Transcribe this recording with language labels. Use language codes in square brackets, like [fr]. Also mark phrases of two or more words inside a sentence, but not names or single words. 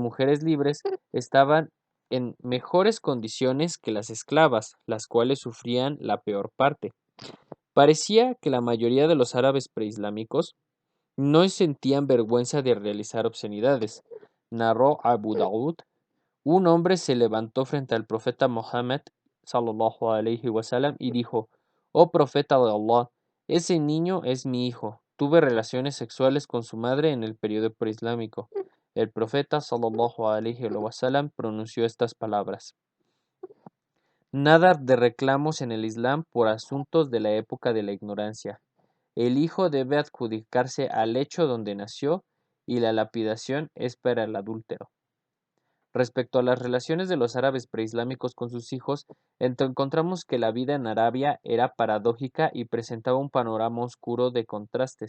[es] Las mujeres libres estaban en mejores condiciones que las esclavas, las cuales sufrían la peor parte. Parecía que la mayoría de los árabes preislámicos no sentían vergüenza de realizar obscenidades. Narró Abu Daud: un hombre se levantó frente al profeta Mohammed [ar] صلى الله عليه وسلم [es] y dijo: «Oh profeta de Allah, ese niño es mi hijo. Tuve relaciones sexuales con su madre en el periodo preislámico». El profeta [ar] صلى الله عليه وسلم [es] pronunció estas palabras: «Nada de reclamos en el Islam por asuntos de la época de la ignorancia. El hijo debe adjudicarse al hecho donde nació y la lapidación es para el adúltero». Respecto a las relaciones de los árabes preislámicos con sus hijos, encontramos que la vida en Arabia era paradójica y presentaba un panorama oscuro de contrastes.